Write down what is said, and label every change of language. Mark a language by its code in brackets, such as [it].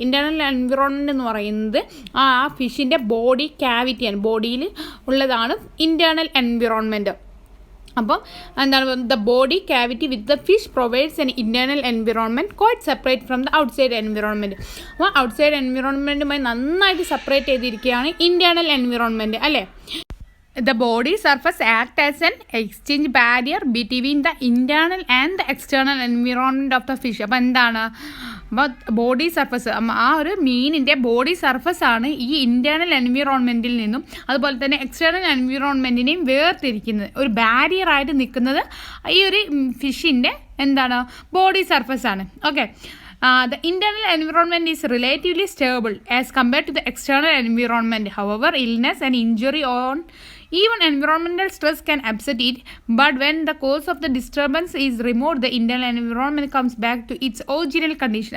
[ml] Internal environment എന്ന് പറയുന്നത് ആ ഫിഷിൻ്റെ ബോഡി ക്യാവിറ്റിയാണ്, ബോഡിയിൽ ഉള്ളതാണ് ഇൻറ്റേർണൽ എൻവിറോൺമെൻറ്റ്. അപ്പം എന്താണ് [en] The body cavity with the fish provides an internal environment quite separate from the outside environment. [ml] അപ്പോൾ ഔട്ട്സൈഡ് എൻവിറോൺമെൻറ്റുമായി നന്നായിട്ട് സെപ്പറേറ്റ് ചെയ്തിരിക്കുകയാണ് ഇൻറ്റേർണൽ എൻവിറോൺമെൻറ്റ് അല്ലേ. [en] The body surface act as an exchange barrier between the internal and the external environment of the fish. [ml] അപ്പോൾ എന്താണ്, അപ്പോൾ body surface, ആ ഒരു മീനിൻ്റെ ബോഡി സർഫസാണ് ഈ ഇൻറ്റേർണൽ എൻവിറോൺമെൻറ്റിൽ നിന്നും അതുപോലെ തന്നെ എക്സ്റ്റേണൽ എൻവിറോൺമെൻറ്റിനെയും വേർതിരിക്കുന്നത്. ഒരു ബാരിയറായിട്ട് നിൽക്കുന്നത് ഈ ഒരു ഫിഷിൻ്റെ എന്താണ് body സർഫസാണ്. [en] Okay, the internal environment is relatively stable as compared to the external environment. However, illness and injury on even environmental stress can upset it, but when the cause of the disturbance is removed, the internal environment comes back to its original condition.